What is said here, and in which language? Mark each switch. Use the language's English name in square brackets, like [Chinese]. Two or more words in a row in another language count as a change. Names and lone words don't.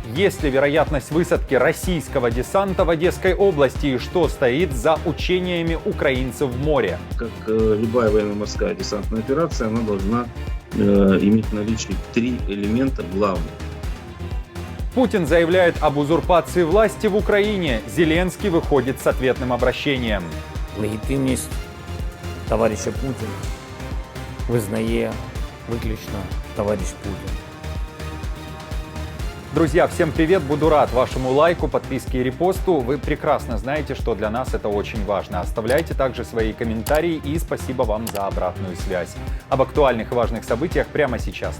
[Russian] Есть ли вероятность высадки российского десанта в Одесской области и что стоит за учениями украинцев в море? Как любая военно-морская десантная операция, она должна иметь в наличии 3 элемента главных. Путин заявляет об узурпации власти в Украине. Зеленский выходит с ответным обращением. [Ukrainian] Легітимність товариша Путіна визнає виключно товарищ Путин. [Russian] Друзья, всем привет! Буду рад вашему лайку, подписке и репосту. Вы прекрасно знаете, что для нас это очень важно. Оставляйте также свои комментарии и спасибо вам за обратную связь. Об актуальных и важных событиях прямо сейчас.